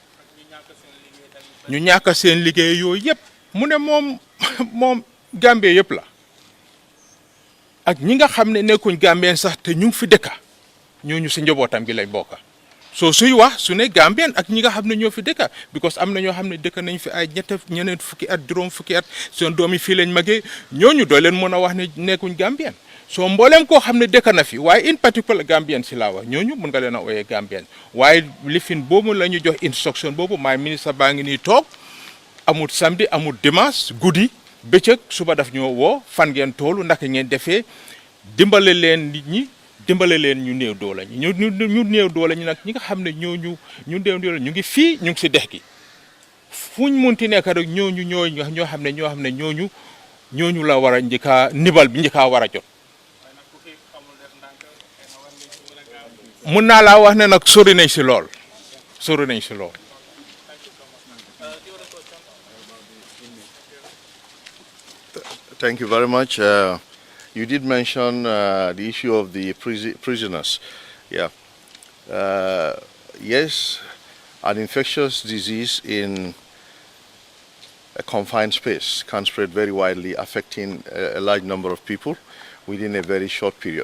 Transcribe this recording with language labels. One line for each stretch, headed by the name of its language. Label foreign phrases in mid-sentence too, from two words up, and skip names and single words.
Wolof: ñu ñàkk seen liggéey yooyu yëpp mu ne moom Gambie yëpp la ak ñi nga xam ne nekkuñ Gambien sax te ñu ngi fi dëkka ñooñu si njabootam gi lañ bokka so suy wax su ne Gambien ak ñi nga xam ne ñoo fi dëkka because am na ñoo xam ne dëkk nañ fi ay ñeneen fukki at juróom fukki at seen doom yi fii lañ magee ñooñu doo leen mën a wax ne nekkuñ Gambien so mbooleem koo xam ne dëkk na fi waaye
English: in particular
Wolof: Gambien si laa wax ñooñu mën nga leen a ooyee Gambien waaye lifin boobu la ñu jox instruction boobu maay ministre baa ngi nii toog amul samedi amul dimanche guddi bëccëg suba daf ñoo woo fan ngeen toolu naka ngeen defee dimbale leen nit ñi dimbale leen ñu néew doole ñu néew doole ñu nag ñi nga xam ne ñu néew doole ñu ngi fii ñu ngi si dex gi fuñ munti nekk rek ñoo xam ne ñooñu la war a njëkkaa nibal bi njëkkaa war a jot mun naa laa wax ne nag sori nañ si lool
English: Thank you very much. you did mention the issue of the prisoners. Yeah. Yes, an infectious disease in a confined space can spread very widely, affecting a large number of people within a very short period.